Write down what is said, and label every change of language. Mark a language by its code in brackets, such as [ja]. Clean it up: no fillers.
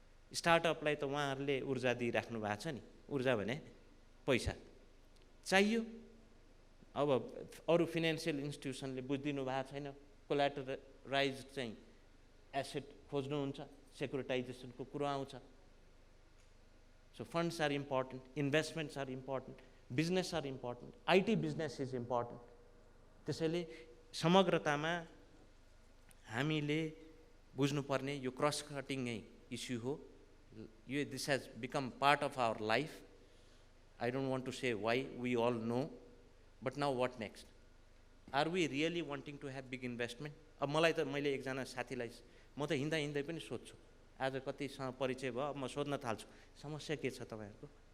[ne] स्टार्टअपलाई त उहाँहरूले ऊर्जा दिइराख्नु भएको छ नि, ऊर्जा भने पैसा चाहियो. अब अरू फिनान्सियल इन्स्टिट्युसनले बुझिदिनु भएको छैन, कोल्याटराइज चाहिँ एसेट खोज्नुहुन्छ, सेक्युरिटाइजेसनको कुरो आउँछ. [en] So funds are important, investments are important, business are important, IT business is important. [ne] त्यसैले समग्रतामा हामीले बुझ्नुपर्ने यो क्रस कटिङ इस्यु हो यो [en] this has become part of our life I don't want to say why we all know but now what next are we really wanting to have big investment [ne] अब मलाई त मैले एकजना साथीलाई म त हिँड्दा हिँड्दै पनि सोध्छु आज कतिसँग परिचय भयो अब म सोध्न थाल्छु समस्या के छ तपाईँहरूको